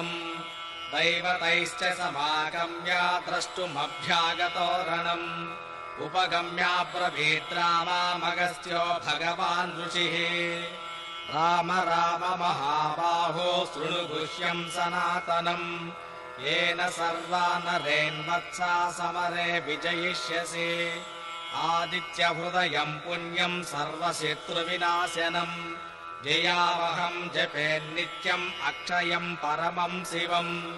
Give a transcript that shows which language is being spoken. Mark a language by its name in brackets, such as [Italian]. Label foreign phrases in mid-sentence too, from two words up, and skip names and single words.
[Sanskrit] దైవతైశ్చ సమాగమ్య ద్రష్టుమభ్యాగతో రణం. ఉపగమ్యాబ్రవీత్ రామామగస్త్యో భగవాన్ ఋషిః. రామ రామ మహాబాహో శృణు గుహ్యం సనాతనం. येन सर्वानरेन्वत्सा समरे विजयिष्यसि. आदित्यहृदयं पुण्यं सर्वशत्रुविनाशनं. जयावहं जपेन्नित्यम् अक्षयं परमं शिवम्.